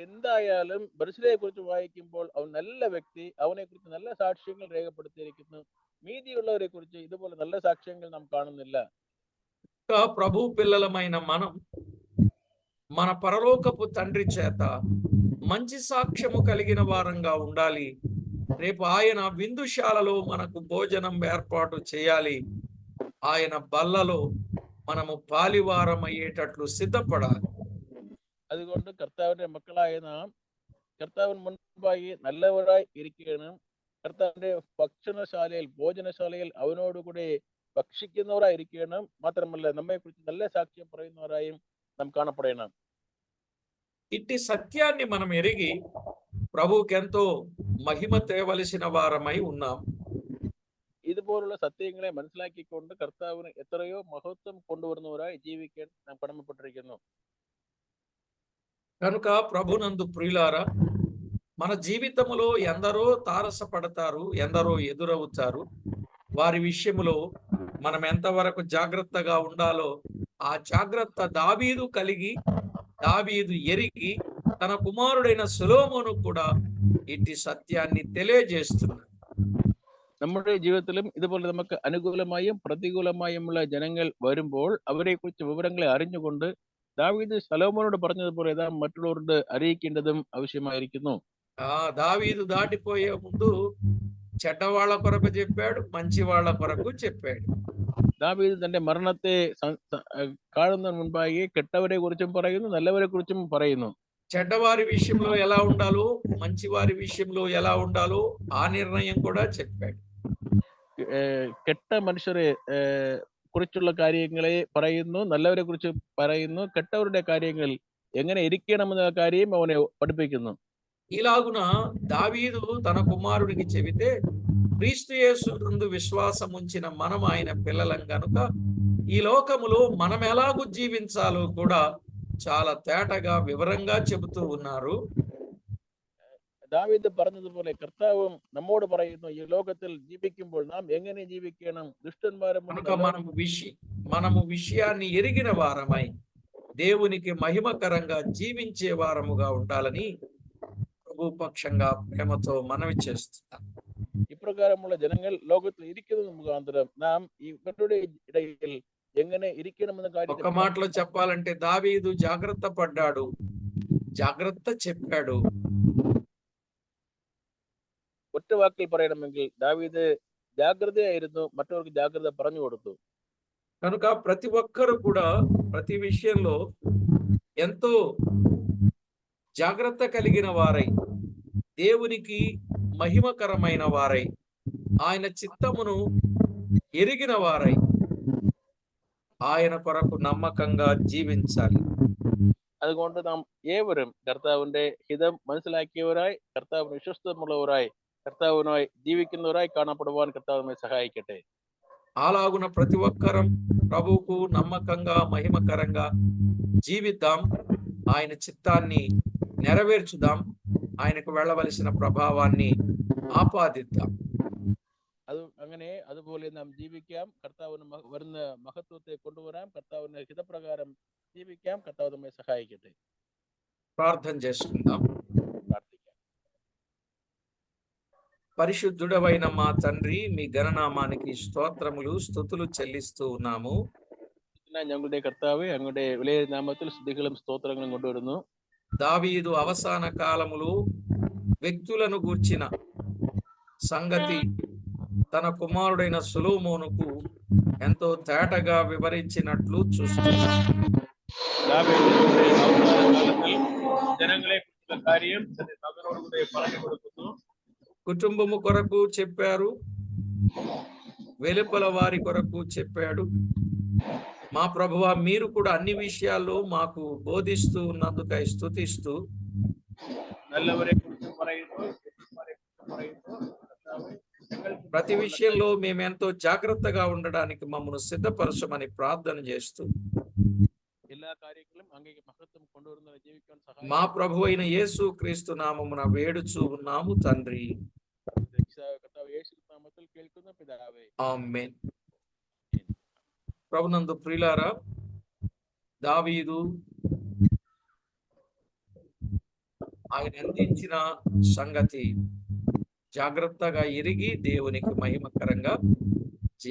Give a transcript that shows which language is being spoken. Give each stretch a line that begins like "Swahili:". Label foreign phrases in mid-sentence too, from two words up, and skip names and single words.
Malayalam: എന്തായാലും ബർശിലയെ കുറിച്ച് വായിക്കുമ്പോൾ അവൻ നല്ല വ്യക്തി, അവനെ കുറിച്ച് നല്ല സാക്ഷ്യങ്ങൾ രേഖപ്പെടുത്തിയിരിക്കുന്നു. മീതിയുള്ളവരെ കുറിച്ച് ഇതുപോലെ നല്ല സാക്ഷ്യങ്ങൾ നാം കാണുന്നില്ല.
Telugu: ఇంకా ప్రభు పిల్లలమైన మనం మన పరలోకపు తండ్రి చేత మంచి సాక్ష్యము కలిగిన వారంగా ఉండాలి. రేపు ఆయన విందుశాలలో మనకు భోజనం ఏర్పాటు చేయాలి. ఆయన బల్లలో మనము పాలివారం అయ్యేటట్లు సిద్ధపడాలి.
Malayalam: അതുകൊണ്ട് കർത്താവിന്റെ മക്കളായ നാം കർത്താവിന് മുൻപായി നല്ലവരായി ഇരിക്കണം. കർത്താവിന്റെ ഭക്ഷണശാലയിൽ ഭോജനശാലയിൽ അവനോടുകൂടി ഭക്ഷിക്കുന്നവരായിരിക്കണം. മാത്രമല്ല നമ്മെ കുറിച്ച് നല്ല സാക്ഷ്യം പറയുന്നവരായും നാം കാണപ്പെടണം.
Telugu: ఇట్టి సత్యాన్ని మనం ఎరిగి ప్రభువుకెంతో మహిమ తేవలసిన వారమై ఉన్నాం.
Malayalam: ഇതുപോലുള്ള സത്യങ്ങളെ മനസ്സിലാക്കിക്കൊണ്ട് കർത്താവിന് എത്രയോ മഹത്വം കൊണ്ടുവരുന്നവരായി ജീവിക്കാൻ നാം കടമപ്പെട്ടിരിക്കുന്നു.
Telugu: కనుక ప్రభునందు ప్రియులారా, మన జీవితములో ఎందరో తారసపడతారు, ఎందరో ఎదురవుతారు. వారి విషయములో మనం ఎంతవరకు జాగ్రత్తగా ఉండాలో ఆ జాగ్రత్త దావీదు కలిగి, దావీదు ఎరిగి తన కుమారుడైన సొలొమోను కూడా ఇట్టి సత్యాన్ని తెలియజేస్తున్నాడు.
Malayalam: നമ്മുടെ ജീവിതത്തിലും ഇതുപോലെ നമുക്ക് അനുകൂലമായും പ്രതികൂലമായുമുള്ള ജനങ്ങൾ വരുമ്പോൾ അവരെ കുറിച്ച് വിവരങ്ങളെ അറിഞ്ഞുകൊണ്ട് ദാവീദ് ശലോമോനോട് പറഞ്ഞതുപോലെ നാം മറ്റുള്ളവരോട് അറിയിക്കേണ്ടതും ആവശ്യമായിരിക്കുന്നു.
Telugu: దావీదు దాటిపోయే ముందు చెడ్డవాళ్ల కొరకు చెప్పాడు, మంచి వాళ్ళ కొరకు చెప్పాడు.
Malayalam: ദാവീദ് തന്റെ മരണത്തെ കാണുന്നതിന് മുൻപായി കെട്ടവരെ കുറിച്ചും പറയുന്നു, നല്ലവരെ കുറിച്ചും പറയുന്നു.
Telugu: చెడ్డవారి విషయంలో ఎలా ఉండాలో, మంచి వారి విషయంలో ఎలా ఉండాలో ఆ నిర్ణయం కూడా చెప్పాడు.
Malayalam: കെട്ട മനുഷ്യരെ കുറിച്ചുള്ള കാര്യങ്ങളെ പറയുന്നു, നല്ലവരെ കുറിച്ച് പറയുന്നു, കെട്ടവരുടെ കാര്യങ്ങൾ എങ്ങനെ ഇരിക്കണമെന്ന കാര്യം അവനെ പഠിപ്പിക്കുന്നു.
Telugu: ఇలాగున దావీదు తన కుమారుడికి చెబితే, క్రీస్తు యేసునందు విశ్వాసం ఉంచిన మనం ఆయన పిల్లలం గనుక ఈ లోకములో మనం ఎలాగూ జీవించాలో కూడా చాలా తేటగా వివరంగా చెబుతూ ఉన్నారు.
Malayalam: ദാവീദ് പറഞ്ഞതുപോലെ കർത്താവും നമ്മോട് പറയുന്നു, ഈ ലോകത്തിൽ ജീവിക്കുമ്പോൾ നാം എങ്ങനെ ജീവിക്കണം, ദുഷ്ടന്മാരും
Telugu: కనుక మనము విషయాన్ని ఎరిగిన వారమై దేవునికి మహిమకరంగా జీవించే వారముగా ఉండాలని ప్రభుపక్షంగా ప్రేమతో మనవి చేస్తున్నాం.
Malayalam: ഇപ്രകാരമുള്ള ജനങ്ങൾ ലോകത്തിൽ ഇരിക്കുന്നത് മുഖാന്തരം നാം ഇവരുടെ ഇടയിൽ എങ്ങനെ ഇരിക്കണമെന്ന
Telugu: ఒక్క
Malayalam: കാര്യം
Telugu: మాటలో చెప్పాలంటే దావీదు జాగ్రత్త పడ్డాడు, జాగ్రత్త చెప్పాడు.
Malayalam: ഒറ്റ വാക്കിൽ പറയണമെങ്കിൽ ദാവീദ് జాగ్రత్తയായിരുന്നു, మற்றవർക്ക് జాగ్రత్త പറഞ്ഞു കൊടുത്തു.
Telugu: కనుక ప్రతి ఒక్కరు కూడా ప్రతి విషయంలో ఎంతో జాగ్రత్త కలిగిన వారై, దేవునికి మహిమకరమైన వారై, ఆయన చిత్తమును ఎరిగిన వారై ఆయన కొరకు నమ్మకంగా జీవించాలి.
Malayalam: അതുകൊണ്ട് നാം ഏവരും കർത്താവിന്റെ ഹിതം മനസ്സിലാക്കിയവരായി, കർത്താവിന് വിശ്വസ്തമുള്ളവരായി, കർത്താവിനായി ജീവിക്കുന്നവരായി കാണപ്പെടുവാൻ കർത്താവ് നമ്മെ സഹായിക്കട്ടെ.
Telugu: అలాగున ప్రతి ఒక్కరం ప్రభువుకు నమ్మకంగా మహిమకరంగా జీవిద్దాం, ఆయన చిత్తాన్ని నెరవేర్చుదాం, ఆయనకు వెళ్ళవలసిన ప్రభావాన్ని ఆపాదిద్దాం.
Malayalam: അങ്ങനെ അതുപോലെ നാം ജീവിക്കാം, കർത്താവിന് വരുന്ന മഹത്വത്തെ കൊണ്ടുവരാം, കർത്താവിന്റെ ഹിതപ്രകാരം ജീവിക്കാം. കർത്താവ് നമ്മെ സഹായിക്കട്ടെ.
Telugu: ప్రార్థన చేసుకుందాం.
Malayalam: പ്രാർത്ഥിക്കാം.
Telugu: పరిశుద్ధుడవైన మా తండ్రి, మీ ఘననామానికి స్తోత్రములు స్తుతులు చెల్లిస్తూ ఉన్నాము.
Malayalam: ഞങ്ങളുടെ കർത്താവ് അങ്ങയുടെ വിലയേറിയ നാമത്തിൽ സ്തുതികളും സ്തോത്രങ്ങളും കൊണ്ടുവരുന്നു.
Telugu: దావీదు అవసాన కాలములో వ్యక్తులను గూర్చిన సంగతి తన కుమారుడైన సొలొమోనుకు ఎంతో తేటగా వివరించినట్లు చూస్తున్నాం. ദാവീദിന്റെ അവസാന കാലത്തിൽ ജനങ്ങളെ കുറിച്ചുള്ള കാര്യം മകനോടുകൂടെ പറഞ്ഞു കൊടുക്കുന്നു. కుటుంబము కొరకు చెప్పారు, వెలుపల వారి కొరకు చెప్పాడు. మా ప్రభువా, మీరు కూడా అన్ని విషయాల్లో మాకు బోధిస్తూ ఉన్నందుకై స్తుతిస్తూ,
Malayalam: നല്ലവരെ കുറിച്ച് പറയുന്നു,
Telugu: ప్రతి విషయంలో మేమెంతో జాగ్రత్తగా ఉండడానికి మమ్మల్ని సిద్ధపరచమని ప్రార్థన చేస్తూ,
Malayalam: എല്ലാ കാര്യങ്ങളും അങ്ങേക്ക് മഹത്വം കൊണ്ടുവരുന്ന ജീവിക്കാൻ
Telugu: మా ప్రభు అయిన యేసు క్రీస్తు నామమున వేడుచూ ఉన్నాము తండ్రి.
Malayalam: കർത്താവ് യേശു നാമത്തിൽ കേൾക്കുന്ന പിതാവേ,
Telugu: ఆమేన్. ప్రభునందు ప్రియులారా, దావీదు ఆయన అందించిన సంగతి జాగ్రత్తగా ఎరిగి దేవునికి మహిమకరంగా జీవిద్దాం.